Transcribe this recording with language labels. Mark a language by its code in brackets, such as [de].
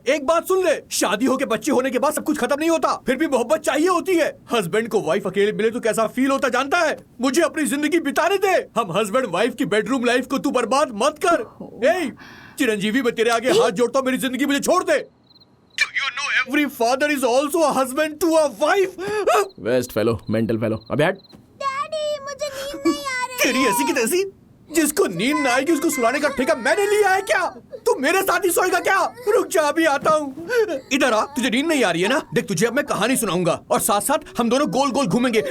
[hi] एक बात सुन ले, शादी होके बच्चे होने के बाद सब कुछ खत्म नहीं होता, फिर भी मोहब्बत चाहिए होती है। हस्बैंड को वाइफ अकेले मिले तो कैसा फील होता जानता है? मुझे अपनी जिंदगी बिताने दे। हम हस्बैंड वाइफ की बेडरूम लाइफ को तू बर्बाद मत कर। ए, चिरंजीवी, मैं तेरे आगे हाथ जोड़ता हूँ, मेरी जिंदगी मुझे छोड़ दे। [en] Do you know every father is also a husband to a wife? Waste fellow, mental fellow. [hi] अबे हट। डैडी, मुझे नींद नहीं आ रही। तेरी ऐसी की तैसी, जिसको नींद ना आएगी उसको सुलाने का ठेका मैंने लिया है क्या? तू मेरे साथ ही सोएगा क्या? रुक जा, अभी आता हूँ। इधर आ, तुझे नींद नहीं आ रही है ना? देख, तुझे अब मैं कहानी सुनाऊंगा और साथ साथ हम दोनों गोल गोल घूमेंगे।